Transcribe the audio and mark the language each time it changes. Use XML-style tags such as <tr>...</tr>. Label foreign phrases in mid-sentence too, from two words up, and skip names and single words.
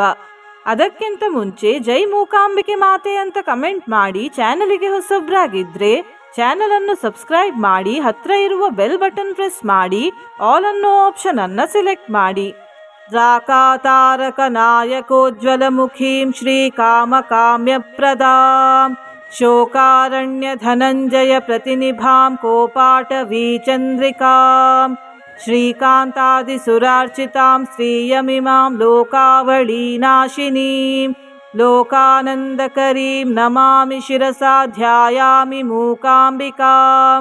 <kn>ಅದಕ್ಕಿಂತ ಮುಂಚೆ ಜೈ ಮೂಕಾಂಬಿಕೆ ಮಾತೆ ಅಂತ ಕಮೆಂಟ್ ಮಾಡಿ, ಚಾನಲಿಗೆ ಹೊಸಬ್ರಾಗಿದ್ರೆ ಚಾನಲ್ ಅನ್ನು ಸಬ್ಸ್ಕ್ರೈಬ್ ಮಾಡಿ, ಹತ್ರ ಇರುವ</kn> <en>bell button press</en> <kn>ಮಾಡಿ, ಆಲ್ ಅನ್ನೋ ಆಪ್ಷನ್ ಅನ್ನ ಸೆಲೆಕ್ಟ್ ಮಾಡಿ.</kn> <sa>ರಾಕಾತಾರಕ ನಾಯಕೋಜ್ವಲ ಮುಖೀಂ ಶ್ರೀ ಕಾಮ ಕಾಮ್ಯ ಪ್ರದಾಂ ಶೋಕಾರಣ್ಯ ಧನಂಜಯ ಪ್ರತಿನಿಭಾಂ ಕೋಪಾಟವೀ ಚಂದ್ರಿಕಾಂ ಶ್ರೀಕಾಂತಾದಿ ಸುರಾರ್ಚಿತಾಂ ಶ್ರೀಯಮಿಮಾಂ ಲೋಕಾವಳಿ ನಾಶಿನೀಂ ಲೋಕಾನಂದಕರೀಂ ನಮಾಮಿ ಶಿರಸಾ ಧ್ಯಾಯಾಮಿ ಮೂಕಾಂಬಿಕಾಂ.</sa>